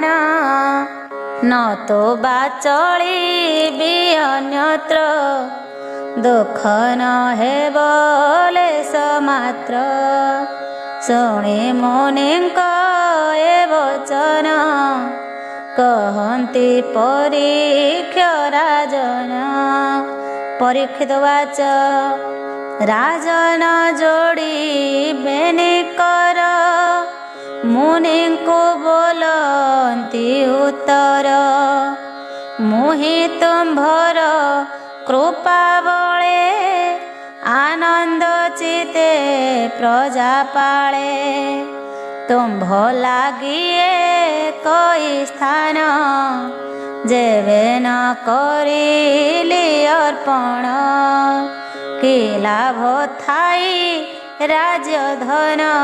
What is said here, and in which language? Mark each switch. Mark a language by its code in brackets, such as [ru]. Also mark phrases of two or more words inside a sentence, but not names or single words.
[or] ନ ତ ବା ଚଳିବି ଅନ୍ୟତ୍ର, ଦୁଃଖ ନ ହେବ ଲେଶ ମାତ୍ର। ଶୁଣି ମୁନିଙ୍କ ଏ ବଚନ, କହନ୍ତି ପରୀକ୍ଷ ରାଜନ। ପରୀକ୍ଷିତ ବାଚ ରାଜନ ଯୋଡ଼ି ବେନି କର ମୁନି କୋ ବୋଲନ୍ତି ଉତ୍ତର ମୁହିଁ ତୁମ୍ଭର କୃପା ବଳେ ଆନନ୍ଦ ଚିତ୍ତେ ପ୍ରଜା ପାଳେ ତୁମ୍ଭ ଲାଗିଏ କେଉଁ ସ୍ଥାନ ଯେବେ ନ କରିଲି ଅର୍ପଣ କି ଲାଭ ଥାଇ ରାଜ୍ୟ ଧନ